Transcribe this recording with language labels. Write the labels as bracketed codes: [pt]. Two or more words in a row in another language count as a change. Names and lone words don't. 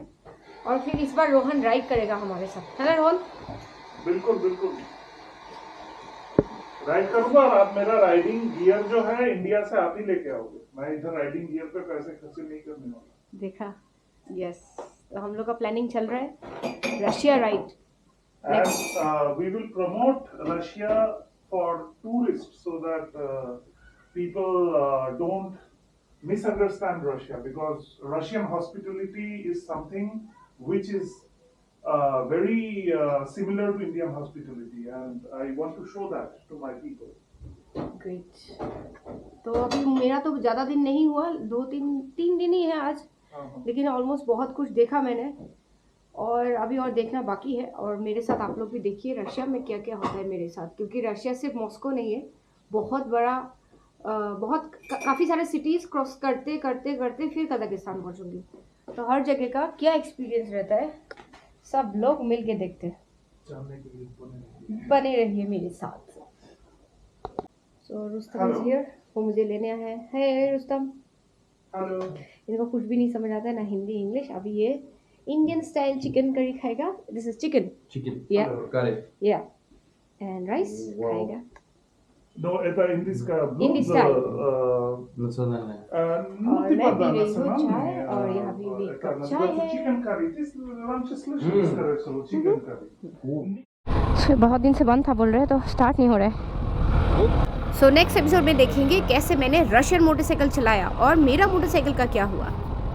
[hi] और फिर इस बार रोहन राइड करेगा हमारे साथ, है ना रोहन? बिल्कुल बिल्कुल राइड करूंगा। और आप मेरा [en] riding gear [hi] जो है इंडिया से आप ही लेके आओगे, मैं इधर [en] riding gear [hi] पे पैसे खर्च नहीं करने वाला। देखा, यस। तो हम लोग का प्लानिंग चल रहा है रशिया राइड। [en] And we will promote Russia for tourists so that people don't misunderstand Russia, because Russian hospitality is something which is very similar to Indian hospitality, and I want to show that to my people. [hi] ग्रेट। तो अभी मेरा तो ज़्यादा दिन नहीं हुआ, 3 दिन ही है आज, लेकिन ऑलमोस्ट बहुत कुछ देखा मैंने, और अभी और देखना बाकी है। और मेरे साथ आप लोग भी देखिए रशिया में क्या क्या होता है मेरे साथ, क्योंकि रशिया सिर्फ मॉस्को नहीं है, बहुत बड़ा, काफ़ी सारे [en] cities cross [hi] करते करते करते फिर कजाकिस्तान पहुंचूंगी। तो हर जगह का क्या एक्सपीरियंस रहता है, सब लोग मिल के देखते हैं। जानने के लिए बने रहिए मेरे साथ। [en] So Rustam is here, [hi] वो मुझे लेने आया है। हे रुस्तम। हेलो। इनको कुछ भी नहीं समझ आता है, ना हिंदी इंग्लिश। अभी ये [en] Indian style chicken curry [hi] खाएगा। [en] This is chicken. Chicken. Yeah. Got it. yeah and rice Wow. [hi] खाएगा। [ru] No, это индийская блюдо. [en] Indie style. [ru] Национальная. Ну, [hi] और [ru] типа, [hi] मैं [ru] да, [hi] पी रही हूँ [ru] национальный, [hi] चाय, और यहाँ भी [ru] это [hi] कप चाय [ru] называется [hi] है। [en] chicken curry. [ru] Ты раньше слышал, скорее всего, [en] chicken curry. [hi] बहुत दिन से बंद था बोल रहे, तो स्टार्ट नहीं हो रहा है। [en] so next episode [hi] में देखेंगे कैसे मैंने [en] Russian motorcycle [hi] चलाया और मेरा मोटरसाइकिल का क्या हुआ।